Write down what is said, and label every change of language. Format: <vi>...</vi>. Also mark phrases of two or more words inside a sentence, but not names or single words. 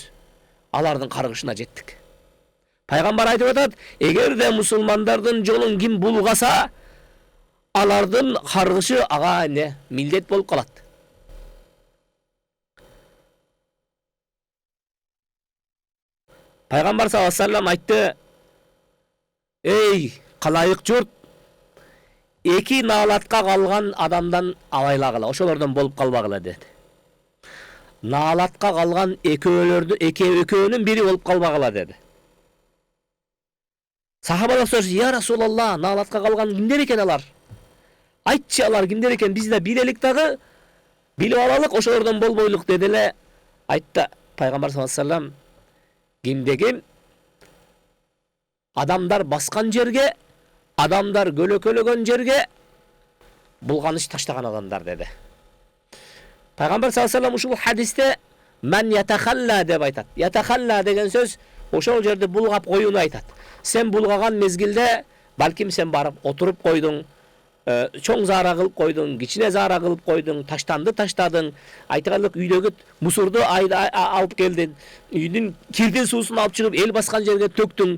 <ky>Алардын каргышына жеттик. Пайгамбар айтып атат: эгерде мусулмандардын жолун ким булгаса, Алардын каргышы ага эмне милдет болуп калат. Пайгамбар</ky> <ar>صلى الله عليه وسلم</ar> <ky>айтты: "Ey калайык журт, эки наалатка калган адамдан абайлагыла, ошолордон болуп калбагыла" деди. Наалатка калган экөөнүн бири болуп калбагыла деди. Сахабалар сұрады:</ky> <ar>"يا رسول الله,</ar> <ky>наалатка калган кимдер экен алар? Айтчы, алар кимдер экен, биз да билелик дагы, билип алалык, ошолордон болбойлук" деди эле. Айтты Пайгамбар</ky> <ar>صلى الله عليه وسلم:</ar> <ky>"Кимдегин адамдар баскан жерге, адамдар көлөкөлөгөн жерге булганыч таштаган адамдар" деди. Пайгамбар</ky> <ar>صلى الله عليه وسلم</ar> <ky>ушул хадисте</ky> <ar>"من يتخلى"</ar> <ky>деп айтат. Ятахалла деген сөз ошол жерде булгап коюуну айтат. Сен булгаган мезгилде балким сен барып отуруп койдуң, чоң заара кылып койдуң, кичине заара кылып койдуң, таштанды таштадың, айтырлык үйдөгү мусорду алып келдиң, үйдүн кирдин суусун алып чыгып эл баскан жерге төктүң.</ky>